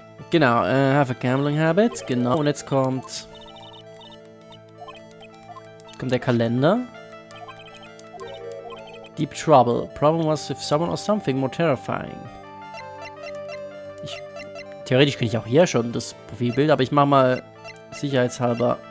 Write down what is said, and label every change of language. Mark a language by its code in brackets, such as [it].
[de] Genau, [en] have a gambling habit. [de] Genau, und jetzt kommt der Kalender. [en] Deep Trouble. Problem was with someone or something more terrifying. [de] Theoretisch könnte ich auch hier schon das Profilbild, aber ich mache mal sicherheitshalber.